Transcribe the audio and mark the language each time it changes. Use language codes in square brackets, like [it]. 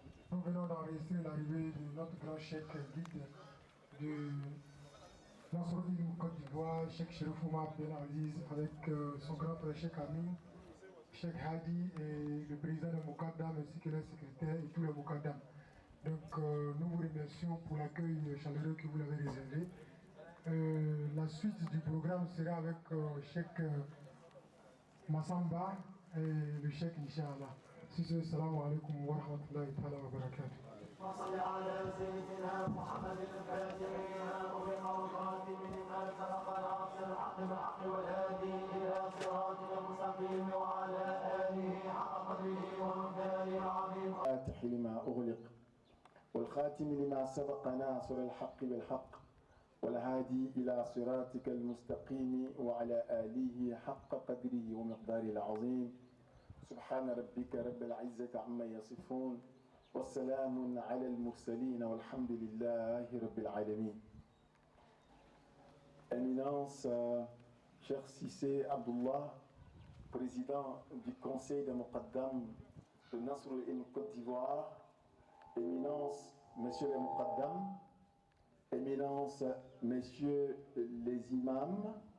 [fr] Nous venons d'enregistrer l'arrivée de notre grand cheikh guide de Nasruddin Côte d'Ivoire, Cheikh Chérif Oumar Ben Aziz, avec son grand frère Cheikh Amin, Cheikh Hadi et le président de Moukadam ainsi que les secrétaires et tous les Moukadam. Donc nous vous remercions pour l'accueil chaleureux que vous l'avez réservé. La suite du programme sera avec Cheikh Massamba et le Cheikh Inch'Allah. Si c'est [ar] salam alaikum wa rahmatullahi wa barakatuh. وصل على سيدنا محمد الفاتح أغلق الخاتم لما سبق ناصر الحق بالحق والهادي إلى صراطك المستقيم وعلى آله حق قدره ومقداره العظيم. الفاتح لما أغلق والخاتم لما سبق ناصر الحق بالحق والهادي إلى صراطك المستقيم وعلى آله حق قدره ومقداره العظيم. سبحان ربك رب العزة عما يصفون والسلام على المرسلين والحمد لله رب العالمين. [fr] Éminence, cher Sissé Abdullah, président du conseil de Muqaddam de Nasruddin Côte d'Ivoire, Éminence, messieurs les Muqaddam, Éminence, messieurs les imams,